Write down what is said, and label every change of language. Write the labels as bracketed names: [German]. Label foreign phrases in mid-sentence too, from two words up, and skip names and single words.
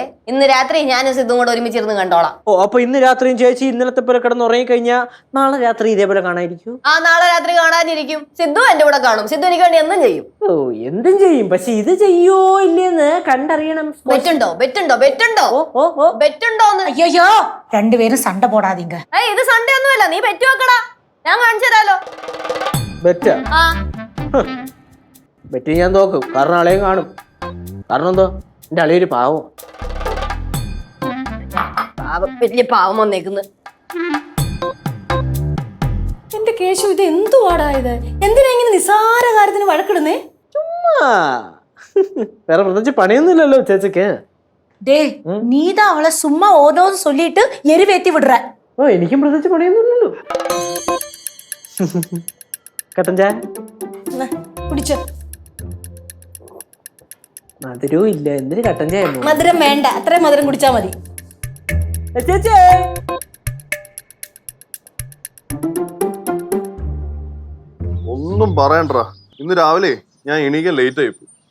[Malayalam] ഇന്ന് രാത്രി ഞാനും സിദ്ധും കൂടെ ഒരുമിച്ചിരുന്ന് കണ്ടോളാം. ഓ അപ്പൊ ഇന്ന് രാത്രിയും ചേച്ചി ഇന്നലത്തെ പോലെ കിടന്ന് ഉറങ്ങി കഴിഞ്ഞാൽ നാളെ രാത്രി ഇതേപോലെ കാണാതിരിക്കൂ? ആ നാളെ രാത്രി കാണാനിരിക്കും. സിദ്ധു എന്റെ കൂടെ കാണും. സിദ്ധു എനിക്ക് വേണ്ടി എന്തും ചെയ്യും. ഓ എന്തും ചെയ്യും, പക്ഷെ ഇത് ചെയ്യോ ഇല്ലെന്ന് കണ്ടറിയണം. ബെറ്റുണ്ടോ ബെറ്റുണ്ടോ ബെറ്റുണ്ടോ ഓ ഓ ഓ ബെറ്റുണ്ടോന്ന്? [Tamil] ஐயோ 2 பேரும் சண்டை போடாதீங்க. [Malayalam] ഇത് സൺഡേ ഒന്നുമല്ല, നീ ബെറ്റ് വെക്കടാ, ഞാൻ കാണിച്ചു തരാലോ. ബെറ്റാ? ആ ബെറ്റ് ഞാൻ തോക്കും, കാരണം ആളെയും കാണും. കാരണം എന്തോ എന്റെ അളിയൊരു പാവം. വലിയ പാവം വന്നേക്കുന്നു. എന്റെ കേശു ഇത് എന്തുവാടാ ഇത്? എന്തിനാ ഇങ്ങനെ നിസാര കാര്യത്തിന് വഴക്കിടുന്നേ? ചുമ്മാ വേറെ പ്രത്യേകിച്ച് പണിയൊന്നുമില്ലല്ലോ ചേച്ചിക്ക്. [Tamil] டேய் நீதான் அவளை சும்மா ஓதோன்னு சொல்லிட்டு எரிவேத்தி விடுற. [Malayalam] ഓ എനിക്കും പ്രത്യേകിച്ച് പണിയൊന്നുമില്ലല്ലോ. കട്ടൻ ചായ കുടിച്ചോ. മധുരവും ഇല്ല, എന്തിന് കട്ടൻ ചായ? മധുരം വേണ്ട, അത്രയും മധുരം കുടിച്ചാ മതി. ചേച്ചി ഒന്നും പറയണ്ടാ, ഇന്ന് രാവിലെ ഞാൻ എണീക്കാൻ ലേറ്റ് ആയിപ്പോ.